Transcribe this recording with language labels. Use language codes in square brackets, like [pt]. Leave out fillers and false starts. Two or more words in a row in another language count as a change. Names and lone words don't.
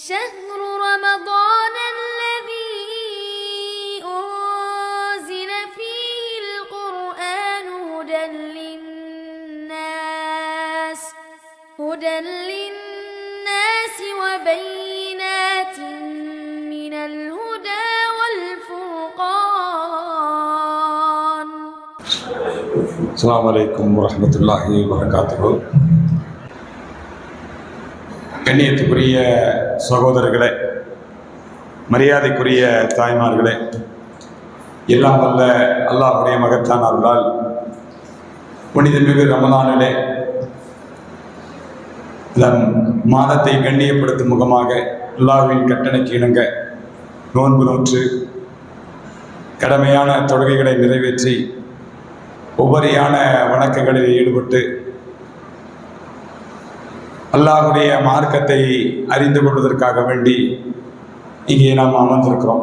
[ar] شهر رمضان الذي أنزل فيه القرآن هدى للناس وبينات من الهدى والفرقان. السلام عليكم ورحمة الله وبركاته. [ta] கண்ணியத்துக்குரிய சகோதரர்களே, மரியாதைக்குரிய தாய்மார்களே, எல்லாம் வல்ல அல்லாஹ்வுடைய மகத்தான அருளால் புனிதமிகு ரமலானிலே மாதத்தை கண்ணியப்படுத்தும் முகமாக அல்லாஹ்வின் கட்டளைக்கு இணங்க நோன்பு நோற்று கடமையான தொழுகைகளை நிறைவேற்றி உபரியான வணக்கங்களில் ஈடுபட்டு அல்லாஹ்வுடைய மார்க்கத்தை அறிந்து கொள்வதற்காக வேண்டி இங்கே நாம் அமர்ந்திருக்கிறோம்.